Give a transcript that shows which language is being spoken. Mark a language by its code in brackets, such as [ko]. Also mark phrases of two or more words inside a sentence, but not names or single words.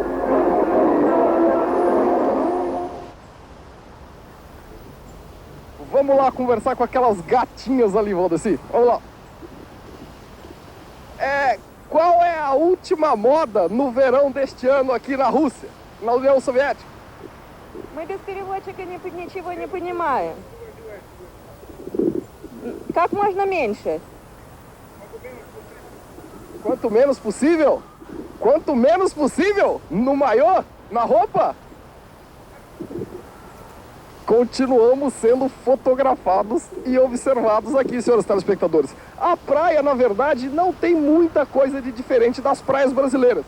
[pt] Vamos lá conversar com aquelas gatinhas ali, Valdeci. Vamos lá. Qual é a última moda no verão deste ano aqui na Rússia, na União Soviética? [ru] Мы без переводчика ничего не понимаем. Как можно меньше? [pt] Quanto menos possível? Quanto menos possível? No maiô? Na roupa? Continuamos sendo fotografados e observados aqui, senhores telespectadores. A praia, na verdade, não tem muita coisa de diferente das praias brasileiras.